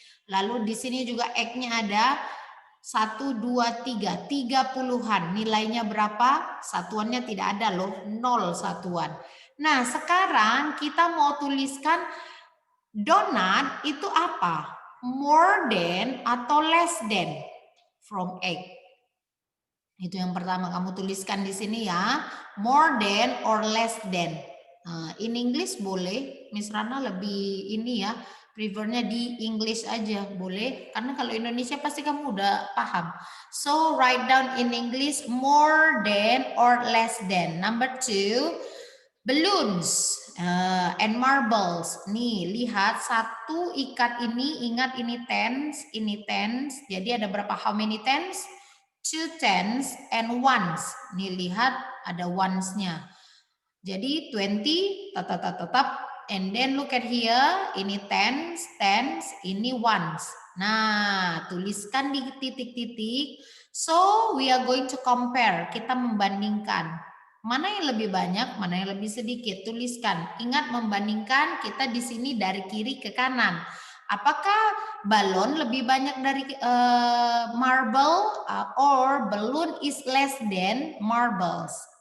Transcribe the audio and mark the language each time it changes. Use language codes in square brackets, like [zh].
[id] Lalu di sini juga egg-nya ada 1, 2, 3. 30-an. Nilainya berapa? Satuannya tidak ada loh. 0 satuan. Nah, sekarang kita mau tuliskan donut itu apa? [en] More than atau less than from egg? [id] Itu yang pertama kamu tuliskan di sini ya. [en] More than or less than. In English boleh. [id] Miss Rana lebih ini ya. Prefernya di English aja boleh. Karena kalau Indonesia pasti kamu udah paham. [en] So write down in English more than or less than. Number 2. Balloons and marbles. [id] Nih, lihat satu ikat ini, ingat ini tens, ini tens. Jadi ada berapa? [en] How many tens? 2 tens and ones. [id] Nih lihat ada ones-nya. Jadi 20 tetap. [en] And then look at here, ini tens, ini ones. [id] Nah, tuliskan di titik-titik. [en] So, we are going to compare. [id] Kita membandingkan. Mana yang lebih banyak, mana yang lebih sedikit. Tuliskan. Ingat membandingkan kita di sini dari kiri ke kanan. Apakah balon lebih banyak dari marble [en] or balloon is less than marbles?